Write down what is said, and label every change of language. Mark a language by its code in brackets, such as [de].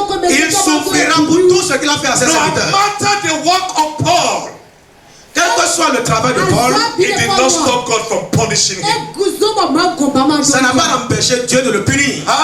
[fr] Il souffrira pour tout ce qu'il a fait à ses [en] No [fr] serviteurs. [en] matter the work of Paul, [fr] Quel que soit le travail de Paul, [en] it did not stop God from punishing him. [fr] ça n'a pas empêché Dieu de le punir.